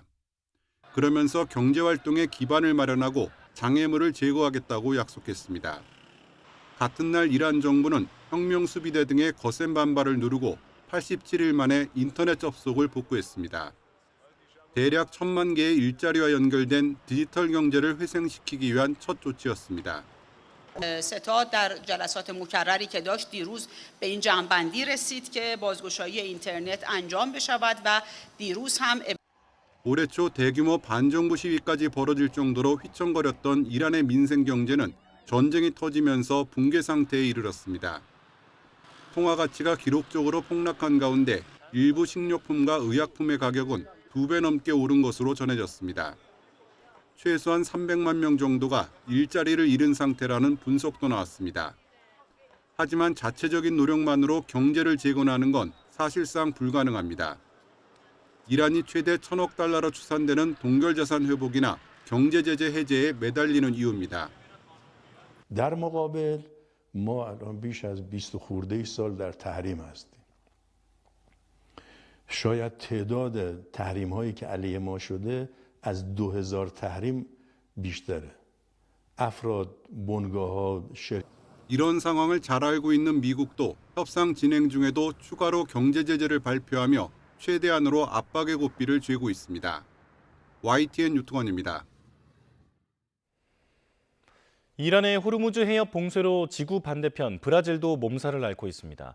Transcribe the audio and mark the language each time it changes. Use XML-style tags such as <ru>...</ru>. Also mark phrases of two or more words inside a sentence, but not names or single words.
<ko>그러면서 경제 활동에 기반을 마련하고 장애물을 제거하겠다고 약속했습니다. 같은 날 이란 정부는 혁명 수비대 등의 거센 반발을 누르고 87일 만에 인터넷 접속을 복구했습니다. 대략 1,000만 개의 일자리와 연결된 디지털 경제를 회생시키기 위한 첫 조치였습니다.</ko> <fa>ستاد در جلسات مکرری که داشت دیروز به این جمع‌بندی رسید که بازگشایی اینترنت انجام بشود و دیروز هم</fa> <ko>올해 초 대규모 반정부 시위까지 벌어질 정도로 휘청거렸던 이란의 민생 경제는 전쟁이 터지면서 붕괴 상태에 이르렀습니다. 통화 가치가 기록적으로 폭락한 가운데 일부 식료품과 의약품의 가격은 2배 넘게 오른 것으로 전해졌습니다. 최소한 300만 명 정도가 일자리를 잃은 상태라는 분석도 나왔습니다. 하지만 자체적인 노력만으로 경제를 재건하는 건 사실상 불가능합니다. 이란이 최대 1,000억 달러로 추산되는 동결자산 회복이나 경제 제재 해제에 매달리는 이유입니다.</ko> <fa>در مقابل ما الان بیش از 20 خورده سال در تحریم هستیم. شاید تعداد تحریم هایی که علیه ما شده از 2000 تحریم بیشتره. افراد، بنگاه ها،</fa> <ko>이런 상황을 잘 알고 있는 미국도 협상 진행 중에도 추가로 경제 제재를 발표하며 최대한으로 압박의 고삐를 쥐고 있습니다. YTN 유통원입니다. 이란의 호르무즈 해협 봉쇄로 지구 반대편 브라질도 몸살을 앓고 있습니다.</ko>